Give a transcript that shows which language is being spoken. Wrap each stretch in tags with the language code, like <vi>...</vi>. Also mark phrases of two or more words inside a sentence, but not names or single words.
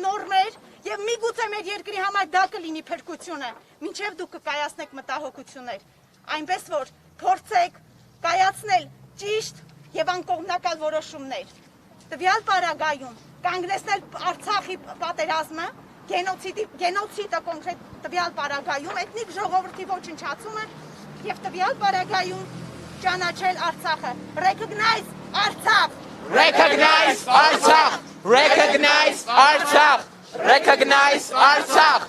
<hy>նորմեր եւ միգուցե մեր երկրի համար դա կլինի փրկությունը, մինչեւ դուք կկայացնեք մտահոգություններ, այնպես որ փորձեք կայացնել ճիշտ եւ անկողմնակալ որոշումներ։ Տվյալ պարագայում կանգնեցնել Արցախի պատերազմը, գենոցիդը կոնկրետ տվյալ պարագայում, էթնիկ ժողովրդի ոչնչացումը եւ տվյալ պարագայում ճանաչել Արցախը։ Recognize Artsakh!</hy> <en>Recognize Artsakh! Recognize Artsakh! Recognize Artsakh!</en>